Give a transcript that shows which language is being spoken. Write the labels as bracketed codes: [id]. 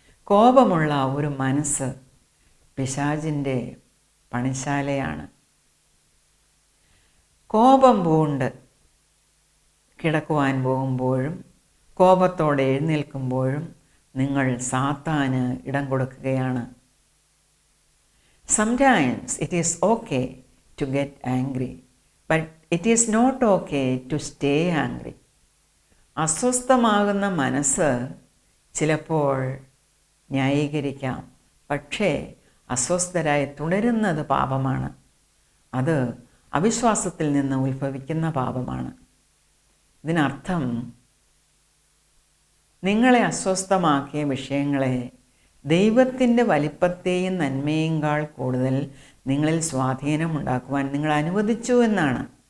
[ml] കോപമുള്ള ഒരു മനസ്സ് പിശാചിൻ്റെ പണിശാലയാണ്. കോപം പൂണ്ട് കിടക്കുവാൻ പോകുമ്പോഴും കോപത്തോടെ എഴുന്നേൽക്കുമ്പോഴും നിങ്ങൾ സാത്താന് ഇടം കൊടുക്കുകയാണ്. [en] Sometimes it is okay to get angry, but it is not okay to stay angry. [ml] അസ്വസ്ഥമാകുന്ന മനസ്സ് ചിലപ്പോൾ ന്യായീകരിക്കാം, പക്ഷേ അസ്വസ്ഥരായി തുടരുന്നത് പാപമാണ്. അത് അവിശ്വാസത്തിൽ നിന്ന് ഉത്ഭവിക്കുന്ന പാപമാണ്. ഇതിനർത്ഥം നിങ്ങളെ അസ്വസ്ഥമാക്കിയ വിഷയങ്ങളെ ദൈവത്തിൻ്റെ വലിപ്പത്തെയും നന്മയേക്കാൾ കൂടുതൽ നിങ്ങളിൽ സ്വാധീനമുണ്ടാക്കുവാൻ നിങ്ങൾ അനുവദിച്ചു എന്നാണ്.